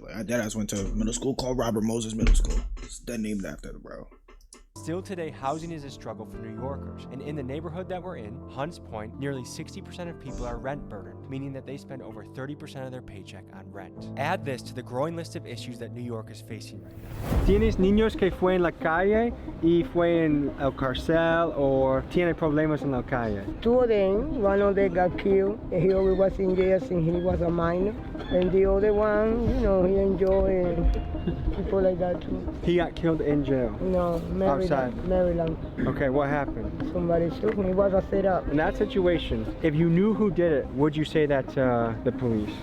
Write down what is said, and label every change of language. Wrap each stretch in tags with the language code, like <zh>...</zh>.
<en>Like I deadass went to a middle school called Robert Moses Middle School. It's dead named after it, bro. Still today, housing is a struggle for New Yorkers, and in the neighborhood that we're in, Hunts Point, nearly 60% of people are rent burdened, meaning that they spend over 30% of their paycheck on rent. Add this to the growing list of issues that New York is facing right now.</en> <es>¿Tienes niños que fue en la calle y fue en el cárcel o tiene problemas en la calle?</es> <en>Two of them, one of them got killed, and he always was in jail since he was a minor, and the other one, you know, he enjoyed people like that too. He got killed in jail? No, Maryland. Okay, what happened? Somebody shoot him. It was a setup. In that situation, if you knew who did it, would you say that to the police?</en>